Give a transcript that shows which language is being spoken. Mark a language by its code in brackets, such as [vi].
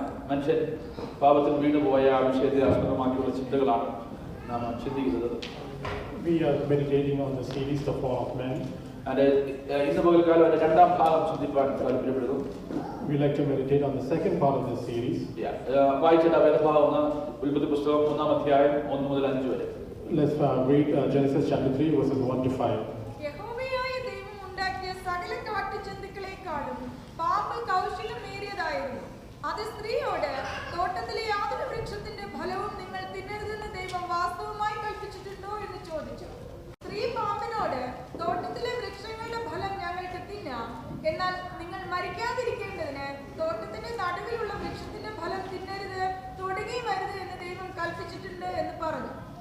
[ml] മനുഷ്യൻ പാപത്തിൽ വീണുപോയ ആ വിഷയത്തെ ആസ്പദമാക്കിയുള്ള ചിന്തകളാണ് നാം ചിന്തിക്കുന്നത്. [en] We are meditating on the series, The Fall of Man. [ml] ഇന്ന് പകൽക്കാലം അതിന്റെ രണ്ടാം ഭാഗം ചിന്തിപ്പാൻ താല്പര്യപ്പെടുന്നു. [en] We like to meditate on the second part of this series. [ml] വായിച്ചിട്ട് വേദഭാഗം ഉൽപ്പത്തി പുസ്തകം 3-ാം അധ്യായം 1 മുതൽ 5 വരെ. [en] Let's read Genesis chapter 3 verses 1 to 5. [ml] യഹോവയായ ദൈവം ഉണ്ടാക്കിയ സകല കാട്ടുജന്തുക്കളെക്കാളും പാമ്പ് കൗശലമേറിയതായിരുന്നു. അത് സ്ത്രീയോട്, തോട്ടത്തിലെ യാതൊരു വൃക്ഷത്തിന്റെ ഫലവും നിങ്ങൾ തിന്നരുതെന്ന് ദൈവം വാസ്തവമായി കൽപ്പിച്ചിട്ടുണ്ടോ എന്ന് ചോദിച്ചു. സ്ത്രീ പാമ്പിനോട്, തോട്ടത്തിലെ വൃക്ഷങ്ങളുടെ ഫലം ഞങ്ങൾക്ക് തിന്നാം, എന്നാൽ നിങ്ങൾ മരിക്കാതിരിക്കേണ്ടതിന് തോട്ടത്തിന്റെ നടുവിലുള്ള വൃക്ഷത്തിന്റെ ഫലം തിന്നരുത്, തൊടുകയും അരുത് എന്ന് ദൈവം കൽപ്പിച്ചിട്ടുണ്ട് എന്ന് പറഞ്ഞു.